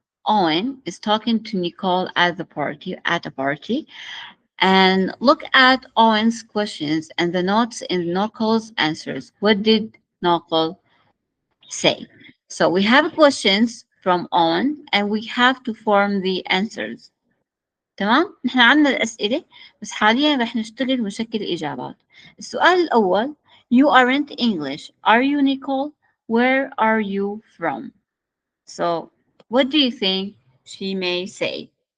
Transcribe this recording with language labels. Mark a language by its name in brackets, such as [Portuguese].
[English] Owen is talking to Nicole at a party. And look at Owen's questions and the notes in Nicole's answers. What did Nicole say? So we have questions from Owen and we have to form the answers. [Arabic] تمام؟ نحن عندنا الأسئلة بس حاليا رح نشتغل ونشكل الإجابات. السؤال الأول: [English] You aren't English. Are you, Nicole? Where are you from? So what do you think she may say?